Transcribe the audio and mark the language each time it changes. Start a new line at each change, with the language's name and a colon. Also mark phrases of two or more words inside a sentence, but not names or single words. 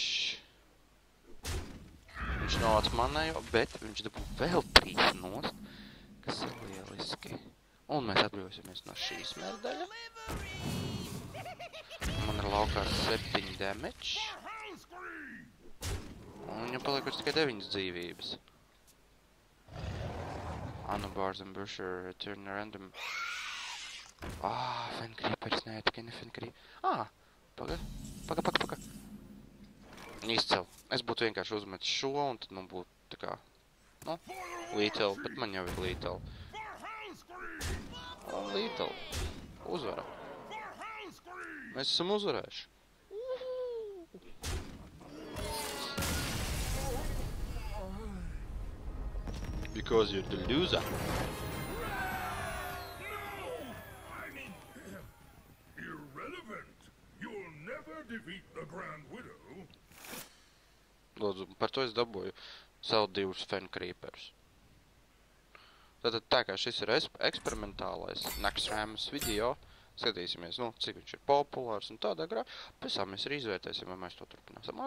Latvian: Viņš novāc manējo, bet viņš dabū vēl 3 nost, kas ir lieliski. Un mēs atbrīvosimies no šīs mērdaļa. Man ir laukā 7 damage. Un viņam palikuši tikai 9 dzīvības.
English: Anubars and Busher return random.
Latvian: Fencreepers, nē, tikai ne Fencreepers. Paga. Izcel. Es būtu vienkārši uzmetis šo, un tad man būtu tā kā, lethal, bet man jau ir lethal. Lethal. Uzvara. Mēs esam uzvarējuši.
English: Because you're the loser. Irrelevant. You'll never defeat the Grand Widow.
Latvian: Lūdzu, par to es dabūju savu 2 Fencreepers. Tātad tā kā šis ir eksperimentālais Naxxramas video, skatīsimies, cik viņš ir populārs un tādā grā, pēc tam mēs arī izvērtēsim, vai mēs to turpināsim.